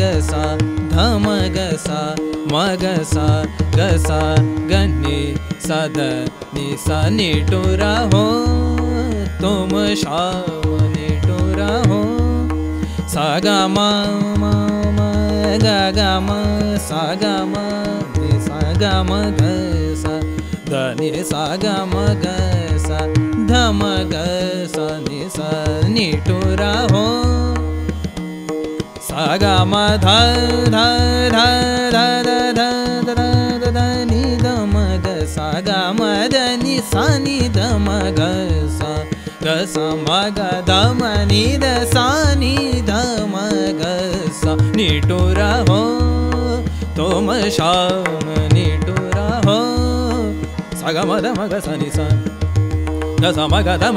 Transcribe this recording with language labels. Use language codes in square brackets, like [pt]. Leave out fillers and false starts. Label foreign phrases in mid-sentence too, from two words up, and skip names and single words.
[hi] सा धम ग सा मग सा ग सा गनि सदनि सा निठुरा हो, तुम श्याम निठुरा हो, सागम मम गम सागम नि सागम ग सा धनि सागम ग सा धम ग सा नि सा निठुरा हो, सागम ध ध ध ध ध ध ध नि धम ग सागम ध नि सा नि धम ग सा ग सा म ग धम नि द सा नि धम ग सा निठुरा हो, तुम श्याम निठुरा हो, सागम ध म ग सा नि सा ग सा म ग धम